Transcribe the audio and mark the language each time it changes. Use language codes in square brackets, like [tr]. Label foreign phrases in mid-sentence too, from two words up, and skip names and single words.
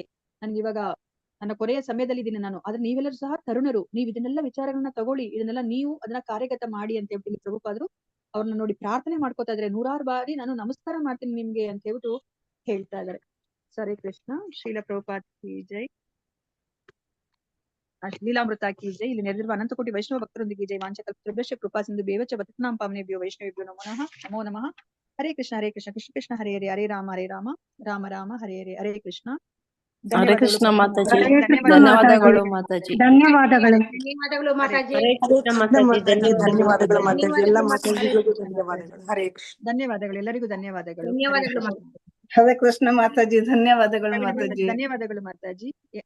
[kn] ನನ್ಗಿವಾಗ ನನ್ನ ಕೊನೆಯ ಸಮಯದಲ್ಲಿ ಇದ್ದೀನಿ ನಾನು. ಆದ್ರೆ ನೀವೆಲ್ಲರೂ ಸಹ ತರುಣರು, ನೀವ್ ಇದನ್ನೆಲ್ಲ ವಿಚಾರಗಳನ್ನ ತಗೊಳ್ಳಿ, ಇದನ್ನೆಲ್ಲ ನೀವು ಅದನ್ನ ಕಾರ್ಯಗತ ಮಾಡಿ ಅಂತ ಹೇಳ್ಬಿಟ್ಟು ಪ್ರಭುಪಾದರು ಅವ್ರನ್ನ ನೋಡಿ ಪ್ರಾರ್ಥನೆ ಮಾಡ್ಕೋತಾ ಇದ್ರೆ. 100 ಬಾರಿ ನಾನು ನಮಸ್ಕಾರ ಮಾಡ್ತೀನಿ ನಿಮ್ಗೆ ಅಂತ ಹೇಳ್ಬಿಟ್ಟು ಹೇಳ್ತಾ ಇದಾರೆ. ಸರಿ ಕೃಷ್ಣ. ಶ್ರೀಲ ಪ್ರಭುಪಾದ [hi] की जय. [kn] ಲೀಲಾಮೃತ [hi] की जय. [kn] ಇಲ್ಲಿ ನೆರೆದಿರುವ ಅನಂತಕೋಟಿ ವೈಷ್ಣವ ಭಕ್ತರೊಂದಿಗೆ ಜೈ. [sa] ವಾಂಚಕಲ್ಪತೃಭ್ಯಶ್ಚ ಕೃಪಾ ಸಿಂಧು ಭೇವಚ ಪತಿತಾನಾಂ ಪಾವನೇಭ್ಯೋ ವೈಷ್ಣವೇಭ್ಯೋ ನಮೋ ನಮಃ. ಹರೇ ಕೃಷ್ಣ ಕೃಷ್ಣ ಕೃಷ್ಣ ಹರೇ ಹರೇ, ಹರೇ ರಾಮ ರಾಮ ರಾಮ ಹರೇ ಹರೇ. [kn] ಹರೇ ಕೃಷ್ಣ. ಹರೇ ಕೃಷ್ಣ ಮಾತಾಜಿ. ಕೃಷ್ಣ ಧನ್ಯವಾದಗಳು ಮಾತಾಜಿ. ಮಾತಾಜಿ. ಧನ್ಯವಾದಗಳು. ಧನ್ಯವಾದಗಳು ಮಾತಾಜಿ. ಹರೇ ಕೃಷ್ಣ ಮಾತಾಜಿ. ಧನ್ಯವಾದಗಳು ಮಾತಾಜಿ. ಎಲ್ಲ ಧನ್ಯವಾದಗಳು ಮಾತಾಜಿಗಳಿಗೂ ಧನ್ಯವಾದಗಳು. ಹರೇ ಕೃಷ್ಣ. ಧನ್ಯವಾದಗಳು, ಎಲ್ಲರಿಗೂ ಧನ್ಯವಾದಗಳು. ಧನ್ಯವಾದಗಳು ಮಾತಾಜಿ. ಹರೇ ಕೃಷ್ಣ ಮಾತಾಜಿ. ಧನ್ಯವಾದಗಳು ಮಾತಾಜಿ. ಧನ್ಯವಾದಗಳು ಮಾತಾಜಿ. ಧನ್ಯವಾದಗಳು